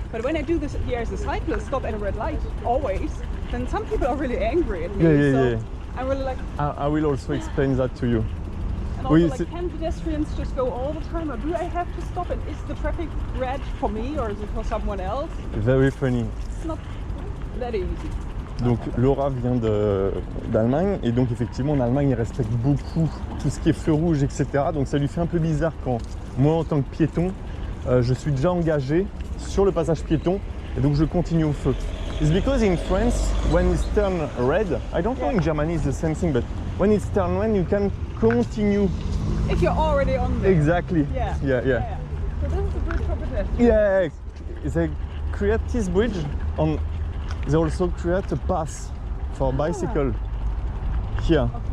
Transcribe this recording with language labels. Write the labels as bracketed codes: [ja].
[en] But when I do this here as a cyclist, stop at a red light always, then some people are really angry at me. So I'm really like, I will also explain that to you. and also [fr] Oui, [en] like, [fr] c'est- [en] can pedestrians just go all the time, or do I have to stop? And is the traffic red for me, or is it for someone else? Very funny. It's not that easy. [fr] Donc Laura vient d'Allemagne et donc effectivement en Allemagne ils respectent beaucoup tout ce qui est feu rouge, etc. Donc ça lui fait un peu bizarre quand moi en tant que piéton, je suis déjà engagé sur le passage piéton et donc je continue au feu. [en] It's because in France, when it's turned red, I don't know in Germany it's the same thing, but when it's turned red, you can continue. If you're already on there. Exactly. Yeah. Yeah, yeah. So this is a bridge for pedestrians. Yeah, they create this bridge and they also create a path for bicycle here.